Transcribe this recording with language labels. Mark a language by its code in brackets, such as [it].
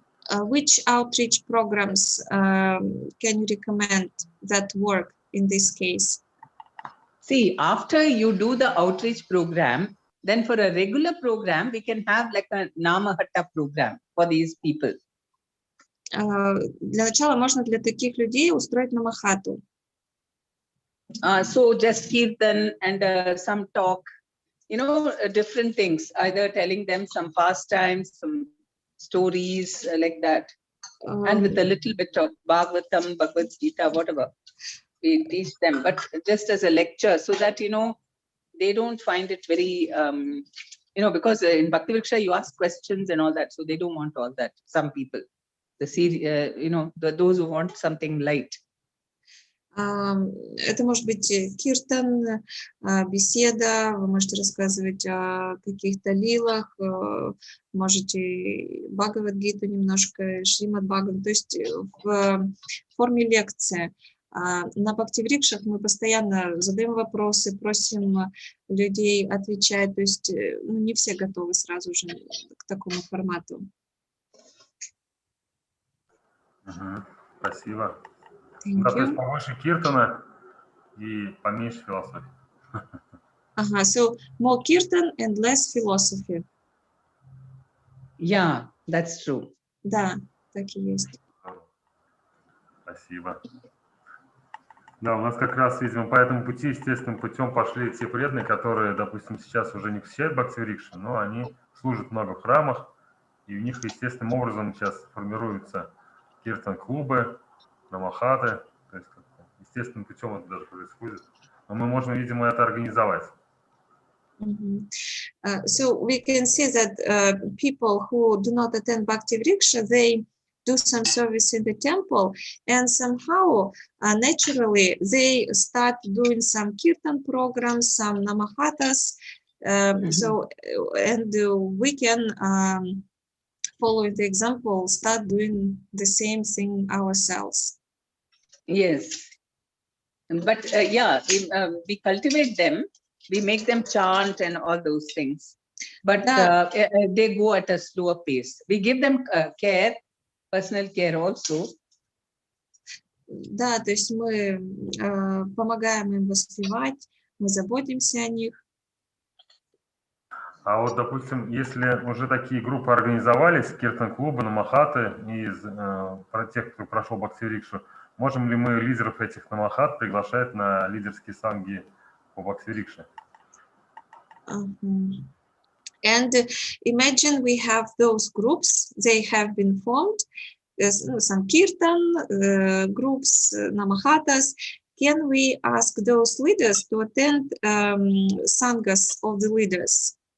[en] Which outreach programs can you recommend that work in this case? See, after you do the outreach program, then for a regular program, we can have like a Namahatta program for these people. [ru] Для начала можно для таких людей устроить намахату. [en] So just kirtan and some talk, different things, either telling them some pastimes, some stories like that, and with a little bit of Bhagavatam, Bhagavad Gita, whatever we teach them, but just as a lecture, so that they don't find it very because in Bhakti Vriksha you ask questions and all that, so they don't want all that. Some people, those who want something light. [ru] Это может быть киртан, беседа, вы можете рассказывать о каких-то лилах, можете Бхагавад-гиту немножко, Шримад Бхагават, то есть в форме лекции. На Бхакти-врикшах мы постоянно задаем вопросы, просим людей отвечать, то есть не все готовы сразу же к такому формату. Спасибо. Да, то есть побольше киртана и поменьше философии. [en] So more kirtan and less philosophy. Yeah, that's true. [ru] Да, так и есть. Спасибо. Да, у нас как раз, видимо, по этому пути, естественным путем пошли те преданные, которые, допустим, сейчас уже не посещают Бхакти-врикши, но они служат много в храмах, и у них естественным образом сейчас формируются киртан-клубы, намахаты, то есть естественным путем это даже происходит. Но мы можем, видимо, это организовать. [en] So we can see that people who do not attend Bhakti Vriksha, they do some service in the temple, and somehow naturally they start doing some kirtan programs, some namahatas. So and we can following the example, start doing the same thing ourselves. Yes. But we cultivate them, we make them chant and all those things. But they go at a slower pace. We give them care, personal care also. [ru] Да, то есть мы помогаем им воспевать, мы заботимся о них. А вот, допустим, если уже такие группы организовались, киртан-клубы, намахаты, из тех, кто прошел бхакти-рикшу, можем ли мы лидеров этих намахат приглашать на лидерские санги по бхакти-рикше? [en] And imagine we have those groups, they have been formed, some kirtan groups, namahatas. Can we ask those leaders to attend sanghas of the leaders?